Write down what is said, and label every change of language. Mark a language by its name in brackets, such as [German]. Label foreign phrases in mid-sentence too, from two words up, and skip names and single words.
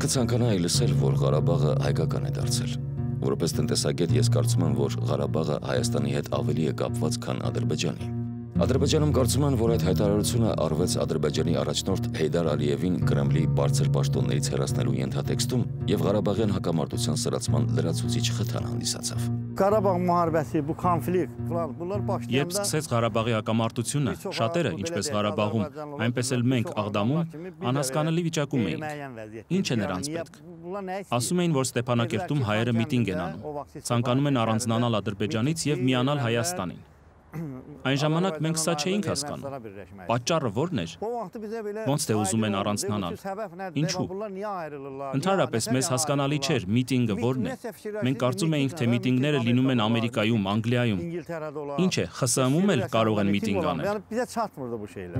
[Armenian] կցանկանայի լսել, որ Ղարաբաղը հայկական է դարձել։ Որպես տնտեսագետ ես կարծում եմ, որ Ղարաբաղը Հայաստանի հետ ավելի է կապված, քան Ադրբեջանի։ Ադրբեջանում կարծում են, որ այդ հայտարարությունը արվեց Ադրբեջանի առաջնորդ Հեյդար Ալիևին Կրեմլի բարձր պաշտոններից հեռացնելու ենթատեքստում եւ Ղարաբաղյան հակամարտության սրացման լրացուցիչ խթան հանդիսացավ։ [Azerbaijani] Ղարաբաղ մահարբեսի bu konflikt bunlar başlayanda [Armenian] Երբ սկսեց Ղարաբաղի հակամարտությունը, շատերը, ինչպես Ղարաբաղում, այնպես էլ մենք Աղդամում, անհասկանալի վիճակում էինք։ Ինչ է նրանց պետք։ Ասում էին, որ Ստեփանակերտում հայերը միտինգ են անում, ցանկանում են առանձնանալ Ադրբեջանից եւ միանալ Հայաստանին։ Այն ժամանակ մենք սա չէինք հասկանում։ Պատճառը ո՞րն էր։ Ոնց թե ուզում են առանձնանալ։ Ինչու։ Ընդհանրապես մեզ հասկանալի չէր միտինգը ո՞րն է։ Մենք կարծում էինք, թե միտինգները լինում են Ամերիկայում, Անգլիայում։ Ինչ է, ԽՍՀՄ-ում էլ կարող են միտինգ անել։